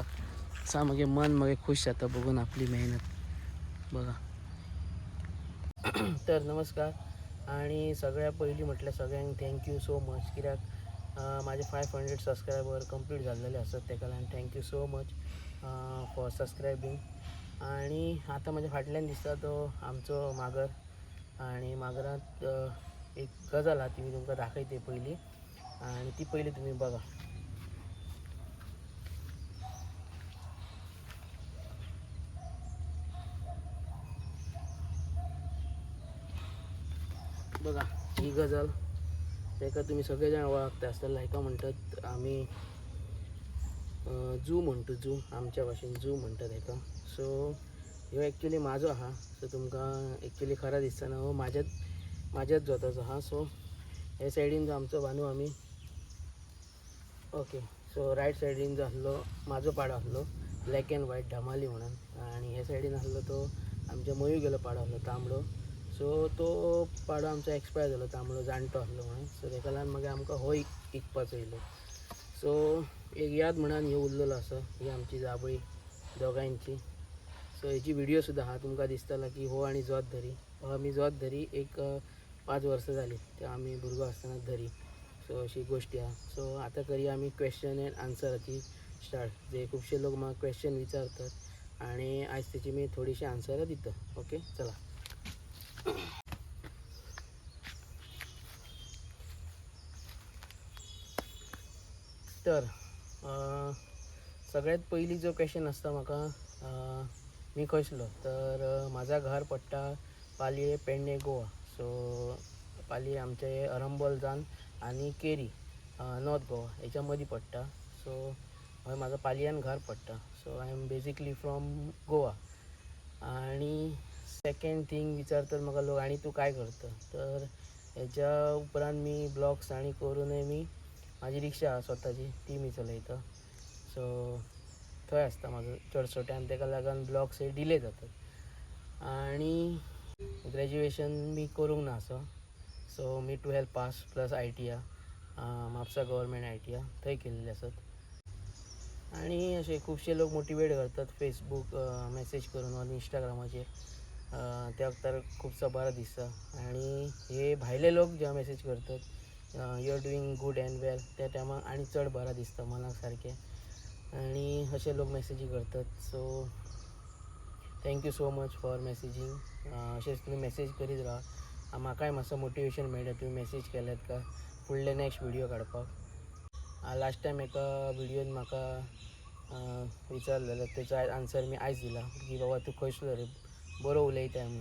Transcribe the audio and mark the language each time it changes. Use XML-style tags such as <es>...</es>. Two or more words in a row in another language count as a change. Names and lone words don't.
<kok>असा मगे मन मगे खुश जातं बघून आपली मेहनत बघा. तर नमस्कार. आणि सगळ्या पहिली म्हटलं सगळ्यांक</kok> <en>Thank you so much,</en> <kok>कित्याक माझे 500 सबस्क्रायबर कंप्लीट झालेले असतात. त्या कारण</kok> <en>Thank you so much for subscribing.</en> <kok>आणि आता माझ्या फाटल्यान दिसता तो आमचो मागर. आणि मागरात एक गजाल हा ती मी तुमकां दाखयते पहिली. आणि ती पहिली तुम्ही बघा. बघा ही गजाल, तेका तुम्ही सगळेजण ओळखता आसतला. हेका म्हणतात आम्ही जू म्हणतो. जू आमच्या भाषेन जू म्हणतात हेका. सो ह्यो ॲक्च्युली माझो हा. सो तुमकां ॲक्च्युली खरा दिसतना हो माझ्याच जोताचो हा. सो हे सायडीन जो आमचो बानू आम्ही ओके. सो रायट सायडीन जो आसलो माझो पाडो आसलो</kok> <en>black and white</en> <kok>धमाली म्हणून. आणि ह्या सायडीन आसलो तो आमच्या मयू गेलो पाडो आसलो तांबडो. सो तो पाडो आमचो एक्सपायर झालो तांबडो, जाणटो आसलो म्हणून. सो तेका लागून मागीर आमकां हो इकपाचो येयलो. सो एक याद म्हणून ह्यो उरलेलो आसा. ही आमची जांभळी दोगांयची. सो हेची व्हिडिओ सुद्धा हा तुमकां दिसतला की हो आणि जोत धरी. आमी जोत धरी एक 5 वर्सां जाली तेव्हा आम्ही भुरगो आसतना धरी. सो अशी गोष्टी हा. सो आता करूया आम्ही</kok> <en>question and</en> <kok>आन्सराची स्टार्ट. जे खूपशे लोक म्हाका क्वेश्चन विचारतात आणि आज त्याची मी थोडीशी आन्सर दितो. ओके चला. तर सगळ्यात पहिली जो क्वेश्चन असता म्हाका मी खंयसलो, तर माझा घर पडटा पालये पेडणे गोवा. सो पालये आमचे अरंबोल जान आणि केरी नॉर्थ गोवा याच्या मदीं पडटा. सो हय माझं पालयान घर पडटा. सो</kok> <en>I am basically from Goa.</en> <kok>आणि सेकंड थिंग विचारतात म्हाका लोक आणि तू काय करता, तर ह्याच्या उपरांत मी ब्लॉग्स आणि करूनय मी माझी रिक्षा स्वतःची ती मी चलयता. सो थंय आसता म्हाजो चडसो टायम, ताका लागून ब्लॉग्स हे डिले जातात. आणि ग्रॅज्युएशन मी करूंक ना सो मी 12 पास प्लस ITI म्हापसा गव्हर्मेंट ITI थंय केल्ले आसत. आणि असे खुबशे लोक मोटिवेट करतात फेसबूक मेसेज करून वा इंस्टाग्रामाचेर, त्या तर खूपसा बरा दिसता. आणि हे भायले लोक जेव्हा मेसेज करतात</kok> <en>you are doing good and well,</en> <kok>त्या टायमाक आणि चड बरा दिसता मनाक सारकें. आणि असे लोक मेसेजी करतात. सो</kok> <en>Thank you so much for messaging.</en> <kok>असेच तुम्ही मेसेज करीत राहा, म्हाकाय मातसो मोटिवेशन मेळटा तुम्ही मेसेज केल्यात का फुडले</kok> <en>next video</en> <kok>काडपाक.</kok> <en>last time</en> <kok>एका व्हिडिओन म्हाका विचारलेलो, तेचो आन्सर मी आयज दिला की बाबा तूं खंयसलो रे, बरो उलयता म्हणून.</kok>